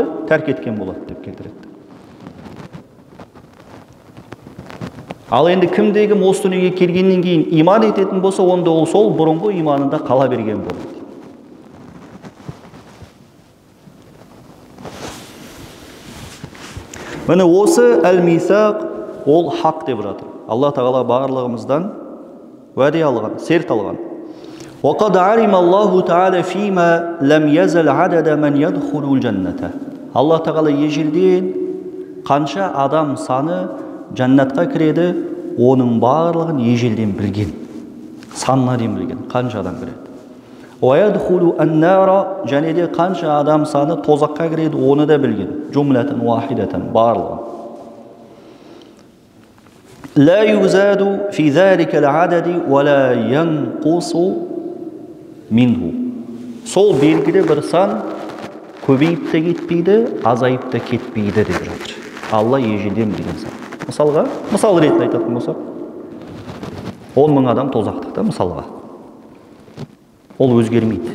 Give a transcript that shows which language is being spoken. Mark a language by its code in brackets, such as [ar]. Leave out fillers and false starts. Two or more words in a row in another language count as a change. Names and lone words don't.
[kk] Тәрк еткен болады деп келтіреді. Ал енді кімде-кім осы дүниеге келгеннен кейін иман ететін болса, онда ол сол бұрынғы иманында қала берген болады. Міне осы әл-мисақ ол хақ деп жатыр. Алла тағала барлығымыздан уәде алған, серт алған. [ar] وَقَدْ عَلِمَ اللَّهُ تَعَالَى فِيمَا لَمْ يَزَلْ عَدَدَ مَنْ يَدْخُلُ الْجَنَّةَ. [kk] Алла тағала ежелден қанша адам саны жәннатқа кіреді, оның барлығын ежелден білген. Санына дейін білген. Қанша адам кіреді. [ar] وَيَدْخُلُ النَّارَ. [kk] Және де қанша адам саны тозаққа кіреді, оны да білген. [ar] جُمْلَةً وَاحِدَةً барлығын. لا يزاد في ذلك العدد ولا ينقص منه. [kk] Сол белгілі бір сан көбейіп те кетпейді, азайып та кетпейді деп жатыр. Алла ежелден білген сан. Мысалға, мысал ретінде айтатын болсақ, 10 мың адам тозақтықта мысалға. Ол өзгермейді.